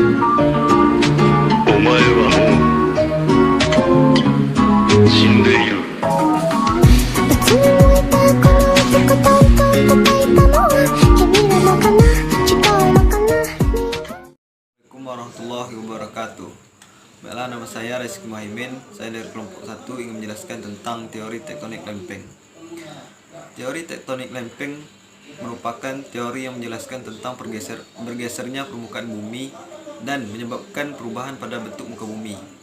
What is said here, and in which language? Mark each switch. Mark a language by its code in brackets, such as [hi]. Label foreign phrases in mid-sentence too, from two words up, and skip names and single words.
[ja] お前はもう死んでいる。いつもいたこの男と叩いたのは君なのかな、違うのかな。 [ar] السلام عليكم ورحمة الله وبركاته. [id] Baiklah, nama saya Rizky Muhaimin. Saya dari kelompok 1 ingin menjelaskan tentang teori tektonik lempeng. Teori tektonik lempeng merupakan teori yang menjelaskan tentang bergesernya permukaan bumi dan menyebabkan perubahan pada bentuk muka bumi.